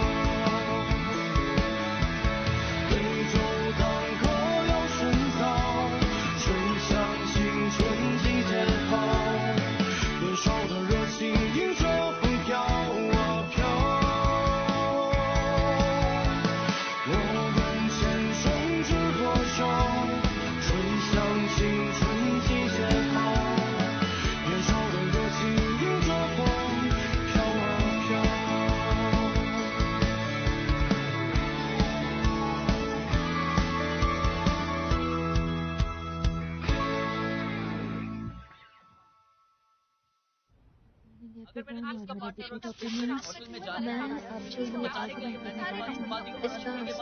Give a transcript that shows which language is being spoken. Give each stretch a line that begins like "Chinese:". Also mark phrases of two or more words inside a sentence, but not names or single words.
Chinese: 对酒当歌要深造，吹响青春季节号，年少的热情迎着风飘啊飘。我们前程知多少？吹响青春季节号，年少的热情迎着风飘啊飘。
Hindi: मैं आप जो ये आर्गुमेंट करने जा रही हूँ इसका